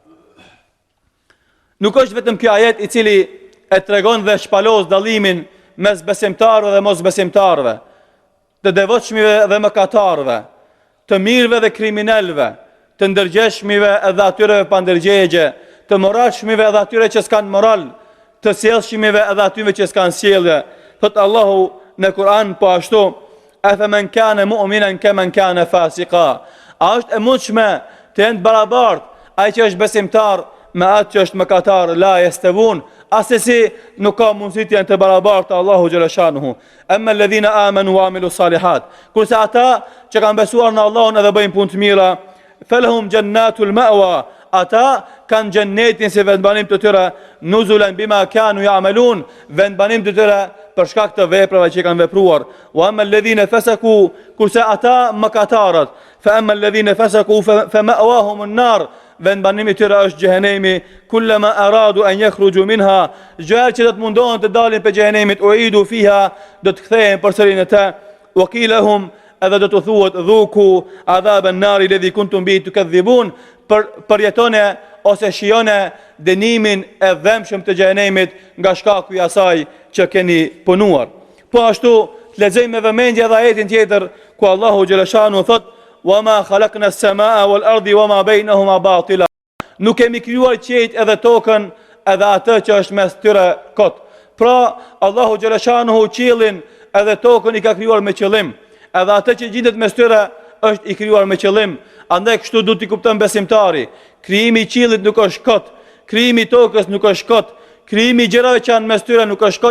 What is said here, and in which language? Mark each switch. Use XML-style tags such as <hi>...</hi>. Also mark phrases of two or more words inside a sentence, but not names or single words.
<sq>Nuk është vetëm ky ajet i cili e tregon dhe shpalos dallimin mes besimtarëve dhe mosbesimtarëve, të devotshmive dhe mëkatarëve, të mirëve dhe kriminalëve, të ndërgjeshmive edhe atyre pa ndërgjegje, të moralshmive edhe atyre që s'kan moral, të sjellshmive edhe atyre që s'kan sjellje. Thot Allahu në Kur'an po ashtu:</sq> <ar>"أفمن كان مؤمنا كمن كان فاسقا."</ar> <sq>A është e mundshme të jenë barabartë ai që është besimtar me atë që është mëkatar?</sq> <ar>لا يستوون.</ar> <sq>Asesi nuk ka mundësi të jenë të barabartë Allahu xhaleshanuhu.</sq> <ar>أما الذين آمنوا وعملوا الصالحات,</ar> <sq>kurse ata që kanë besuar në Allahun edhe bëjnë punë të mira,</sq> <ar>فلهم جنات المأوى,</ar> <sq>ata kanë xhennetin si vendbanim të tyre,</sq> <ar>نزلا بما كانوا يعملون,</ar> <sq>vendbanim të tyre për shkak të veprave që kanë vepruar.</sq> <ar>وأما الذين فسقوا,</ar> <sq>kurse ata mëkatarët,</sq> <ar>فأما الذين فسقوا فمأواهم النار,</ar> <sq>vendbanimi tyre është xhehenemi.</sq> <ar>كلما أرادوا أن يخرجوا منها,</ar> <sq>gjërat që do të mundohen të dalin për xhehenemit,</sq> <ar>أعيدوا فيها,</ar> <sq>do të kthehen përsëri në të. Wakilahum, edhe do të thuhet</sq> <ar>ذوقوا عذاب النار الذي كنتم به تكذبون,</ar> <sq>përjetone ose shijone dënimin e dhëmshëm të xhehenemit nga shkaku i asaj që keni punuar. Po ashtu lexojmë me vëmendje edhe ajetin tjetër ku Allahu xhaleshanu thot:</sq> <ar>"وما خلقنا السماء والأرض وما بينهما باطلا."</ar> <sq>Nuk kemi krijuar qiejt edhe tokën edhe atë që është mes tyre kot. Pra Allahu xhaleshanuhu qiellin edhe tokën i ka krijuar me qëllim, edhe atë që gjendet mes tyre është i krijuar me qëllim. Andaj kështu duhet t'i kupton besimtari, krijimi i qiellit nuk është kot, krijimi i tokës nuk është kot, krijimi i gjërave që janë mes tyre nuk është kot.</sq>